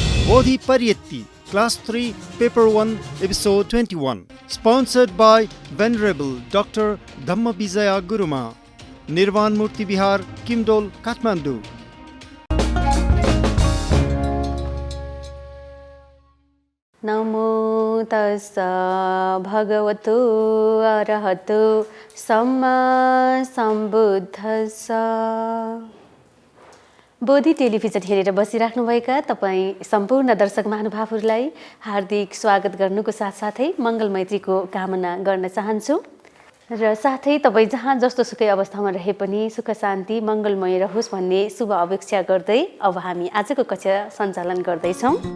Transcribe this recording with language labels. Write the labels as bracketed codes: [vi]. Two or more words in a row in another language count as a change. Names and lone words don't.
[en] Bodhi Pariyatti, Class 3, Paper 1, Episode 21. Sponsored by Venerable Dr. Dhamma Vijaya Guruma, Nirvan Murti Vihar, Kimdol, Kathmandu. [pi] नमो तस्स भगवतो अरहतो सम्मा सम्बुद्धस्स। [ne] बोधि टेलिभिजन हेरेर बसिराख्नुभएका तपाईँ सम्पूर्ण दर्शक महानुभावहरूलाई हार्दिक स्वागत गर्नुको साथसाथै मङ्गल मैत्रीको कामना गर्न चाहन्छु र साथै तपाईँ जहाँ जस्तो सुकै अवस्थामा रहे पनि सुख शान्ति मङ्गलमय रहोस् भन्ने शुभ अपेक्षा गर्दै अब हामी आजको कक्षा सञ्चालन गर्दैछौँ।